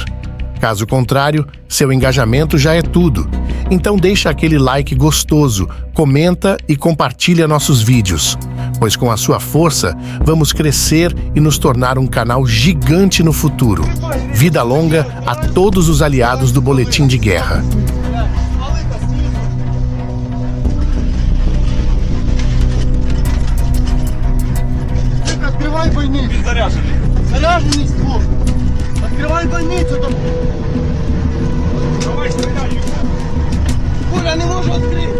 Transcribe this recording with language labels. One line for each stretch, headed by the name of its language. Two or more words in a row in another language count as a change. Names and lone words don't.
Portuguese: Caso contrário, seu engajamento já é tudo. Então deixa aquele like gostoso, comenta e compartilha nossos vídeos, pois com a sua força vamos crescer e nos tornar um canal gigante no futuro. Vida longa a todos os aliados do Boletim de Guerra.
Russian: Открывай больницу! Заряженный! Заряженный ствол! Открывай больницу там! Давай, стреляй! Пуля не может!